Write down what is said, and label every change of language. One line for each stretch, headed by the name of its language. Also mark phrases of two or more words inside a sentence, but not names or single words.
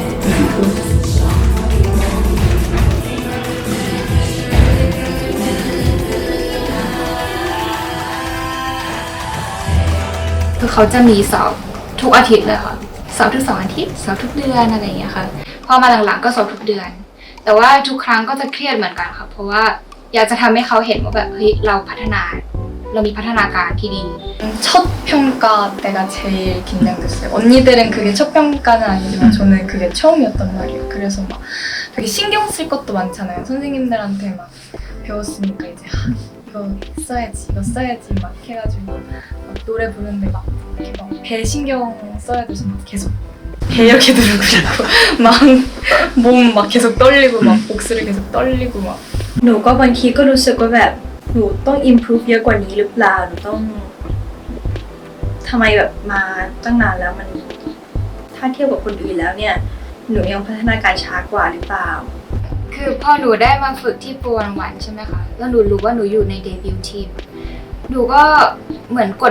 Thai: คือเขาจะมีสอบทุกอาทิตย์เลยค่ะสอบทุก2 อาทิตย์สอบทุกเดือนอะไรอย่างเงี้ยค่ะพอมาหลังๆก็สอบทุกเดือนแต่ว่าทุกครั้งก็จะเครียดเหมือนกันค่ะเพราะว่าอยากจะทำให้เขาเห็นว่าแบบเฮ้ยเรามีพัฒนาการที่ดี
Korean: 첫 평가 때가 제일 긴장됐어요. 언니들은 그게 첫 평가는 아니지만 저는 그게 처음이었단 말이에요. 그래서 막 되게 신경 쓸 것도 많잖아요. 선생님들한테 막 배웠으니까 이제 이거 써야지 막 해가지고 막 노래 부르는데 막 이렇게 막 배 신경 써야 돼서 막 계속 배 이렇게 누르고 막 몸 막 계속 떨리고 막 목소리 계속 떨리고 막
Thai: หนูก็บางทีก็รู้สึกว่าแบบหนูต้อง improve เยอะกว่านี้หรือเปล่าหนูต้องทำไมแบบมาตั้งนานแล้วมันถ้าเทียบกับคนอื่นแล้วเนี่ยหนูยังพัฒนาการช้ากว่าหรือเปล่า คือพอหนูได้มาฝึกที่411ใช่ไหมคะแล้วหนูรู้ว่าหนูอยู่ในเดบิวต์ทีมหนูก็เหมือนกด